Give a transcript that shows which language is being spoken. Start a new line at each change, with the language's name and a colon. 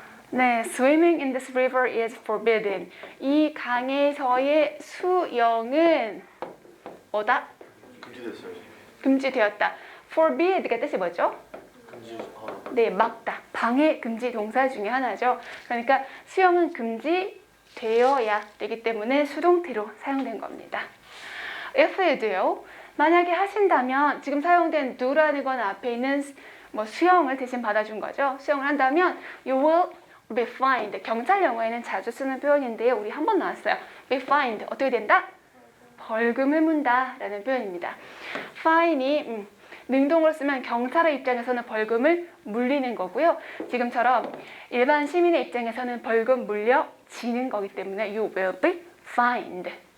English: 네, swimming in this river is forbidden.
Korean: 이 강에서의 수영은 뭐다? 금지됐어요. 금지되었다. forbid가 뜻이 뭐죠? 네, 막다. 방해 금지 동사 중에 하나죠. 그러니까 수영은 금지되어야 되기 때문에 수동태로 사용된 겁니다.
English: If you do,
Korean: 만약에 하신다면 지금 사용된 do라는 건 앞에 있는 뭐 수영을 대신 받아준 거죠. 수영을 한다면
English: you will be fined.
Korean: 경찰 영어에는 자주 쓰는 표현인데요. 우리 한 번 나왔어요.
English: be fined.
Korean: 어떻게 된다? 벌금을 문다 라는 표현입니다. fine이 능동으로 쓰면 경찰의 입장에서는 벌금을 물리는 거고요. 지금처럼 일반 시민의 입장에서는 벌금 물려지는 거기 때문에
English: you will be fined.